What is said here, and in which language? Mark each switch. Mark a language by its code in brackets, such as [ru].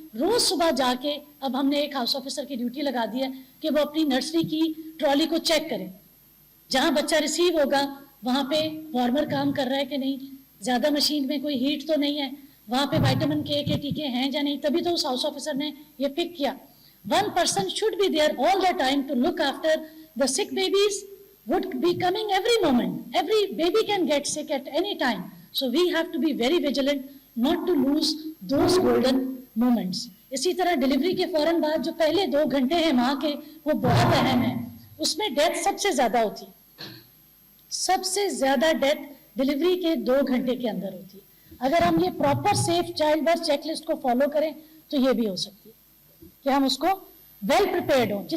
[ur] روز صبح جا کے اب ہم نے ایک ہاؤس آفیسر کی ڈیوٹی لگا دی ہے کہ وہ اپنی نرسری کی ٹرالی کو چیک کرے. جہاں بچہ ریسیو ہوگا وہاں پہ وارمر کام کر رہا ہے کہ نہیں, زیادہ مشین میں کوئی ہیٹ تو نہیں ہے, وہاں پہ وائٹامن کے ٹیکے ہیں یا نہیں, تبھی تو اس ہاؤس آفیسر نے یہ پک کیا. [en] One person should be there all the time to look after the sick babies would be coming every moment. Every baby can get sick at any time. So we have to be very vigilant not to lose those golden moments. [ur] اسی طرح delivery کے فوراً بعد جو پہلے 2 گھنٹے ہیں ماں کے, وہ بہت اہم ہیں. اس میں ڈیتھ سب سے زیادہ ہوتی ہے, سب سے زیادہ ڈیتھ ڈیلیوری کے 2 گھنٹے کے اندر ہوتی ہے. اگر ہم یہ proper safe child birth check list کو فالو کریں تو یہ بھی ہو سکتی ہے کہ ہم اس کو ویل پریپیئرڈ ہوں.